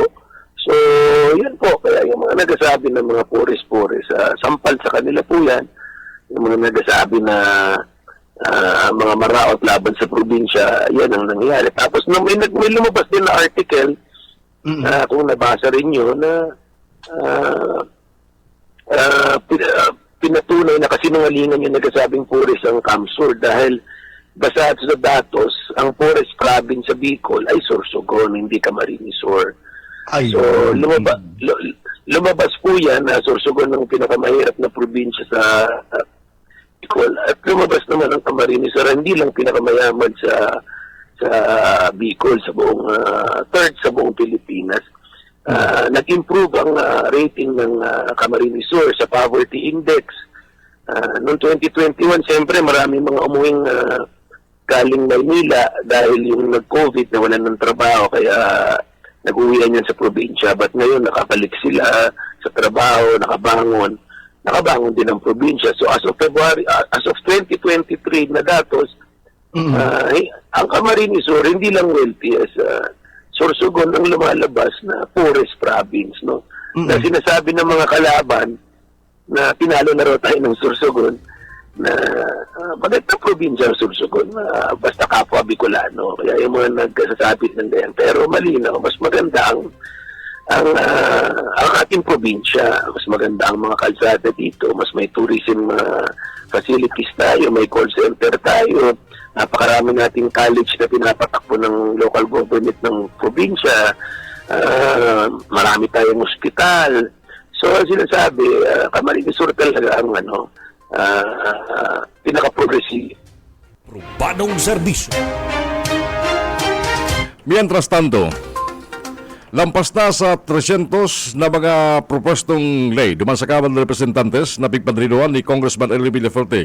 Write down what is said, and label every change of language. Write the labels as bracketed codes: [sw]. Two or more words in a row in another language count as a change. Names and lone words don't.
[tl] So, yan po, kaya yung mga nagsasabi ng mga puris-puris, sampal sa kanila po yan, yung mga nagsasabi na mga maraot laban sa probinsya, yan ang nangyayari. Tapos may lumabas din na article, kung nabasa rin yun, na pinatunay na kasinungalingan yung nagsasabing puris ang Kamsur dahil basado sa datos, ang [en] poorest province [tl] sa Bicol ay Sorsogon, hindi Camarines Sur. So, lumabas po yan na Sorsogon ang pinakamahirap na probinsya sa Bicol. At lumabas naman ang Camarines Sur, hindi lang pinakamayaman sa Bicol, sa buong third sa buong Pilipinas. Nag-improve ang rating ng Camarines Sur sa [en] poverty index. [tl] Noong 2021, siyempre maraming mga umuwing galing Maynila dahil yung nag-COVID na wala ng trabaho kaya nag-uwian yan sa probinsya. But ngayon nakabalik sila sa trabaho, nakabangon din ang probinsya. So [en] as of [tl] 2023 na datos, ang Camarines Sur hindi lang [en] wealthy as [tl] Sorsogon ang lumalabas na [en] poorest province, [tl] no? Na sinasabi ng mga kalaban na pinalo na raw tayo ng Sorsogon na bakit na probinsya ang Sorsogon, basta kapwa Bicolano. Kaya yung mga nagsasabi ng ganyan. Pero malinaw, mas maganda ang ating probinsya. Mas maganda ang mga kalsada dito. Mas may [en] tourism facilities [tl] tayo, may [en] call center [tl] tayo. Napakarami nating college na pinapatakbo ng [en] local government [tl] ng probinsya. Marami tayong ospital. So, sinasabi, Camarines Sur talaga ang pinaka-progressive. Probadong serbisyo. [es] Mientras tanto, [bik] lampas na sa 300 na mga propostong ley duman sa Kamara ng Representantes na pigpadrinuan ni Congressman Elry Villafuerte.